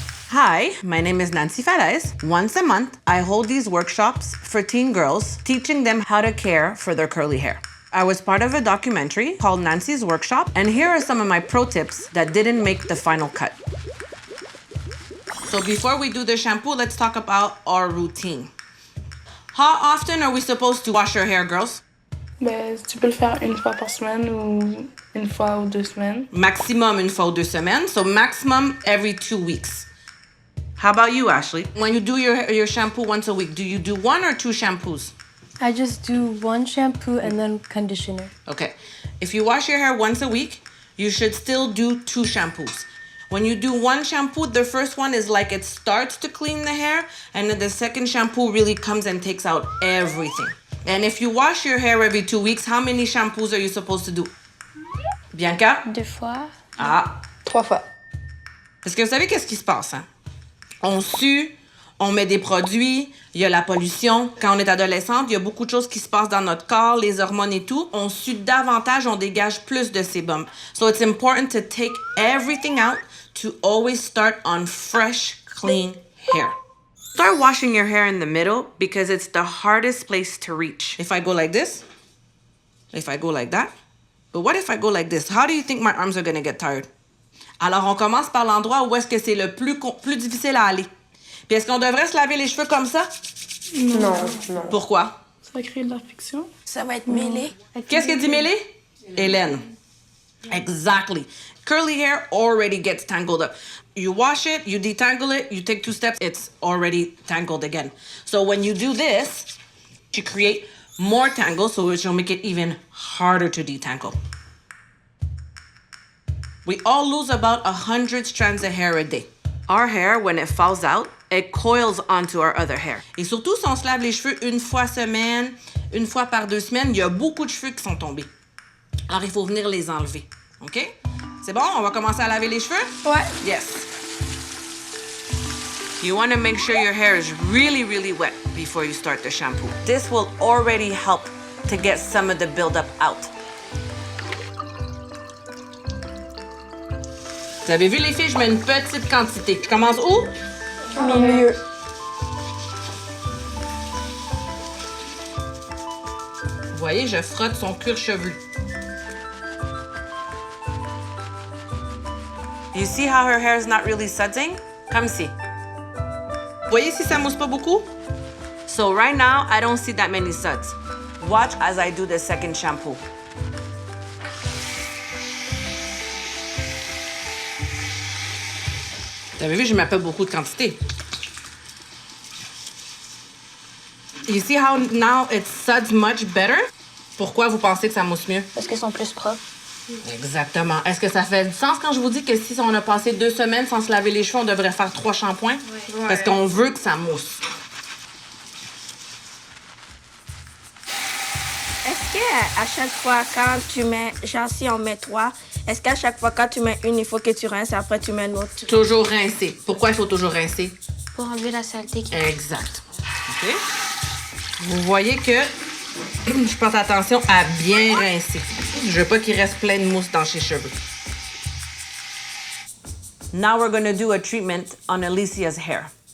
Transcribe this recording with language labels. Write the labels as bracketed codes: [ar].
[en] Hi, my name is Nancy Falaise. Once a month, I hold these workshops for teen girls, teaching them how to care for their curly hair. I was part of a documentary called Nancy's Workshop, and here are some of my pro tips that didn't make the final cut. So before we do the shampoo, let's talk about our routine. How often are we supposed to wash our hair, girls? [fr] Ben, tu peux le faire une fois par semaine ou une fois ou 2 semaines. Maximum une fois ou 2 semaines, [en] so maximum every 2 weeks. How about you, Ashley? When you do your shampoo once a week, do you do 1 or 2 shampoos? I just do 1 shampoo and then conditioner. Okay. If you wash your hair once a week, you should still do 2 shampoos. When you do 1 shampoo, the first one is like it starts to clean the hair, and then the second shampoo really comes and takes out everything. And if you wash your hair every 2 weeks, how many shampoos are you supposed to do? Bianca? [fr] 2 fois. Ah. 3 fois. Parce que vous savez qu'est-ce qui se passe, hein? On sue, on met des produits, il y a la pollution. Quand on est adolescente, il y a beaucoup de choses qui se passent dans notre corps, les hormones et tout. On sue davantage, on dégage plus de sébum. [en] So it's important to take everything out to always start on fresh, clean hair. Start washing your hair in the middle because it's the hardest place to reach. If I go like this, if I go like that, but what if I go like this? How do you think my arms are going to get tired? [fr] Alors, on commence par l'endroit où est-ce que c'est le plus difficile à aller. Puis est-ce qu'on devrait se laver les cheveux comme ça? Non. Pourquoi? Ça va créer de la friction. Ça va être mêlé. Qu'est-ce que dit mêlé? Hélène. [en] Exactly. Curly hair already gets tangled up. You wash it, you detangle it, you take 2 steps, it's already tangled again. So when you do this, you create more tangles, so it will make it even harder to detangle. We all lose about 100 strands of hair a day. Our hair, when it falls out, it coils onto our other hair. [fr] Et surtout, si on se lave les cheveux 1 fois semaine, 1 fois par 2 semaines, il y a beaucoup de cheveux qui sont tombés. Alors, il faut venir les enlever. OK? C'est bon? On va commencer à laver les cheveux? Ouais. [en] Yes. You want to make sure your hair is really, really wet before you start the shampoo. This will already help to get some of the buildup out. [fr] Vous avez vu, les filles, je mets une petite quantité. Je commence où? Milieu. Vous voyez, je frotte son cuir chevelu. [en] You see how her hair is not really sudsing? [fr] Comme si. Vous voyez si ça mousse pas beaucoup? [en] So right now, I don't see that many suds. Watch as I do the second shampoo. [fr] Vous avez vu, je mets pas beaucoup de quantité. [en] You see how now it suds much better? [fr] Pourquoi vous pensez que ça mousse mieux? Parce qu'ils sont plus propres. Exactement. Est-ce que ça fait du sens quand je vous dis que si on a passé 2 semaines sans se laver les cheveux, on devrait faire 3 shampoings? Oui. Parce qu'on veut que ça mousse. Est-ce qu'à chaque fois quand tu mets, genre si on met 3, est-ce qu'à chaque fois quand tu mets une, il faut que tu rinces et après tu mets l'autre? Toujours rincer. Pourquoi il faut toujours rincer? Pour enlever la saleté qui Exact. OK? Vous voyez que je porte attention à bien rincer. Je veux pas qu'il reste plein de mousse dans ses cheveux. [en] Now we're going to do a treatment on Alicia's hair.